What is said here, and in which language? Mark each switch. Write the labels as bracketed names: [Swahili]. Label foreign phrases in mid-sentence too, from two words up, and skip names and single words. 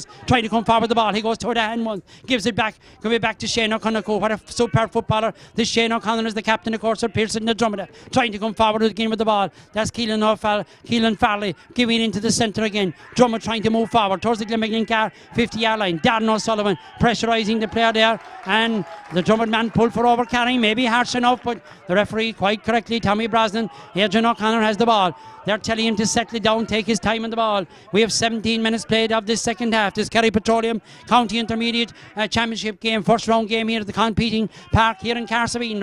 [English] Trying to come forward with the ball. He goes toward the hand one. Gives it back. Give it back to Shane O'Connor. What a superb footballer. This Shane O'Connor is the captain, of course, of Pearson and the Dromid. Trying to come forward again with with the ball. That's Keelan Farley giving into the centre again. Dromid trying to move forward towards the Glenbeigh 50-yard line. Declan O'Sullivan pressurising the player there, and the Dromid man pulled for overcarrying, maybe harsh enough, but the referee quite correctly, Tommy Brosnan, Adrian O'Connor has the ball. They're telling him to settle it down, take his time on the ball. We have 17 minutes played of this second half. This Kerry Petroleum County Intermediate Championship game, first round game here at the competing park here in Carsaveen.